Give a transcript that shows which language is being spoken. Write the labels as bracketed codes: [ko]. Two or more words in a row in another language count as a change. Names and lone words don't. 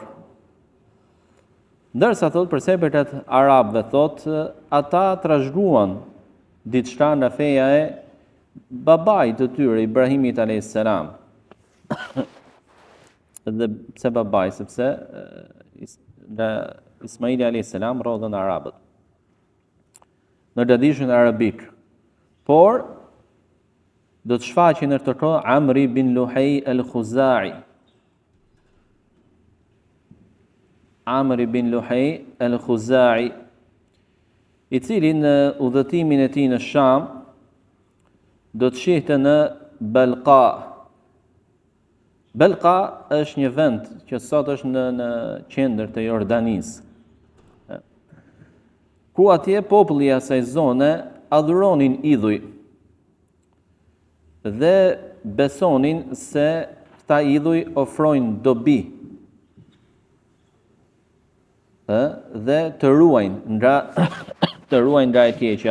[sq] Ndërsa thot për sepërtat arabëve, thot ata trashëguan diçka nga feja e babait të tyre Ibrahimit [ar] عليه السلام. [sq] Dhe pse babai, sepse Ismaili [ar] عليه السلام [sq] rodhën arabët në tradishin arabik. Por do të shfaqej në këtë kohë Amri bin Luhej al-Khuzai. Amri bin Luhej al-Khuzai, i cili në udhëtimin e tij në Sham do të shihte në Balqa. Balqa është një vend që sot është në qendër të Jordanisë, ku atje populli i asaj zone adhuronin idhuj dhe besonin se këta idhuj ofrojnë dobi dhe të ruajnë nga e keqja.